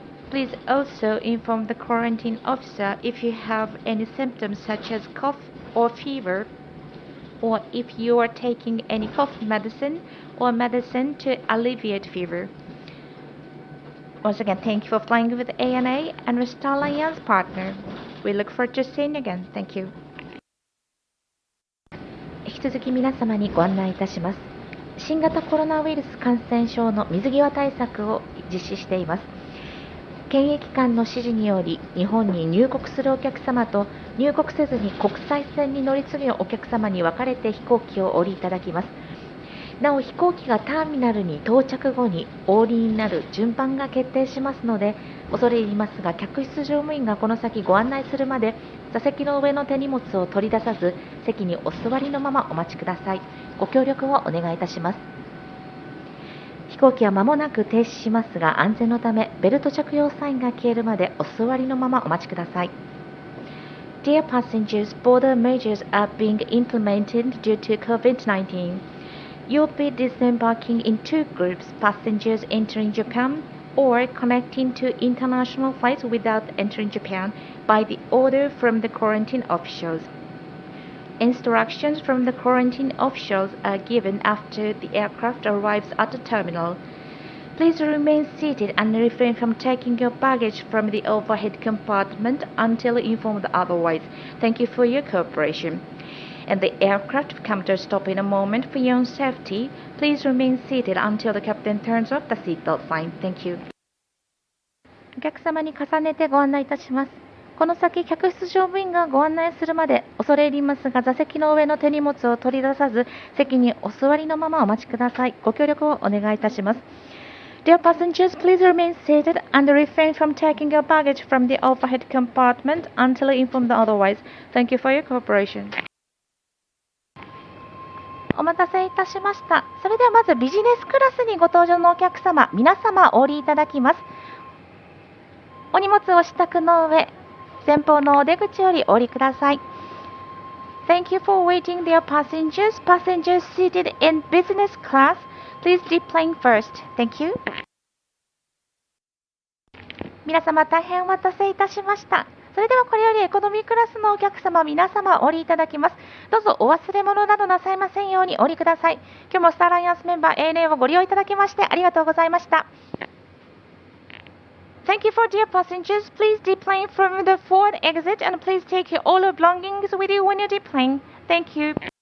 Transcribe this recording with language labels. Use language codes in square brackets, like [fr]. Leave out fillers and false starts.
[en] Please also inform the quarantine officer if you have any symptoms such as cough or fever, or if you are taking any cough medicine or medicine to alleviate fever. Once again, thank you for flying with ANA and with Star Alliance partner. We look forward to seeing you again. Thank you. [ja] 引き続き皆様にご案内いたします。新型コロナウイルス感染症の水際対策を実施しています。検疫官の指示により日本に入国するお客様と入国せずに国際線に乗り継ぐお客様に分かれて飛行機をお降りいただきます。なお飛行機がターミナルに到着後にお降りになる順番が決定しますので、恐れ入りますが客室乗務員がこの先ご案内するまで座席の上の手荷物を取り出さず席にお座りのままお待ちください。ご協力をお願いいたします。飛行機は間もなく停止しますが、安全のためベルト着用サインが消えるまでお座りのままお待ちください。 [en] Dear passengers, border measures are being implemented due to COVID-19. You'll be disembarking in two groups, passengers entering Japan or connecting to international flights without entering Japan by the order from the quarantine officials. Instructions from the quarantine officials are given after the aircraft arrives at the terminal. Please remain seated and refrain from taking your baggage from the overhead compartment until informed otherwise. Thank you for your cooperation. And the aircraft will come to a stop in a moment for your own safety. Please remain seated until the captain turns off the seatbelt sign. Thank you. [ja] お客様に重ねてご案内いたします。この先、客室乗務員がご案内するまで恐れ入りますが、座席の上の手荷物を取り出さず、席にお座りのままお待ちください。ご協力をお願いいたします。 [en] Dear passengers, please remain seated and refrain from taking your baggage from the overhead compartment until informed otherwise. Thank you for your cooperation. [ja] お待たせいたしました。それではまずビジネスクラスにご搭乗のお客様、皆様お降りいただきます。お荷物を支度の上、前方のお出口よりお降りください。 [en] Thank you for waiting, dear passengers. Passengers seated in business class, please deplane first. Thank you. [ja] 皆様大変お待たせいたしました。それではこれよりエコノミークラスのお客様皆様お降りいただきます。どうぞお忘れ物などなさいませんようにお降りください。今日もスターアライアンスメンバー ANA をご利用いただきましてありがとうございました。 [en] Thank you for dear passengers. Please deplane from the forward exit and please take all your belongings with you when you deplane. Thank you.